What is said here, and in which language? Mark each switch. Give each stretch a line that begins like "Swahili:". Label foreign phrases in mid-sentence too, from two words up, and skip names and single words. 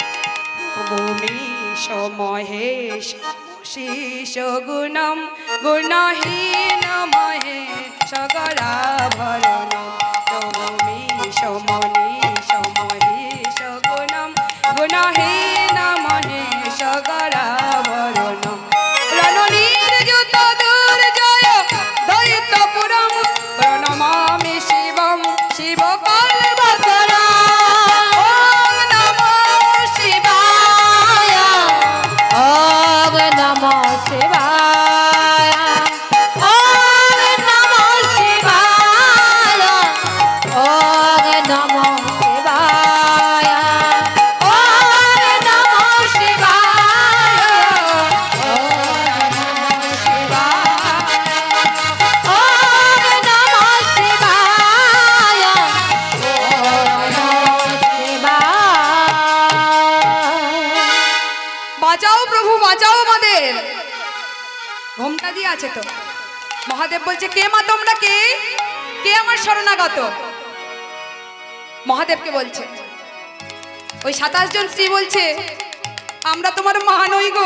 Sanskrit: ভূমিশ মহেশ শীষ গুণম গুণহীন মহেশ গরাভরণ ভূমিশ মনীষ মহেশ গুণম গুণহীন মহেশ গরাভরণ রণনীরযুত দুর্জয় দৈত্যপুরম প্রণমামি শিবম শিবকল্পতরম। ওম নমো শিবায়, ওম নমো শিবায়, ওম নমো শিবায়, ওম নমো শিবায়, ওম নমো শিবায়, ওম নমো শিবায়, ওম নমো শিবায়, ওম নমো শিবায়।
Bangla: বাঁচাও প্রভু, বাঁচাও আমাদের। ঘোমটা দিয়ে আছে তো। মহাদেব বলছে, কে মা তোমরা? কে কে আমার শরণাগত? মহাদেবকে বলছে। ওই 27 জন স্ত্রী বলছে, আমরা তোমার মা নই গো।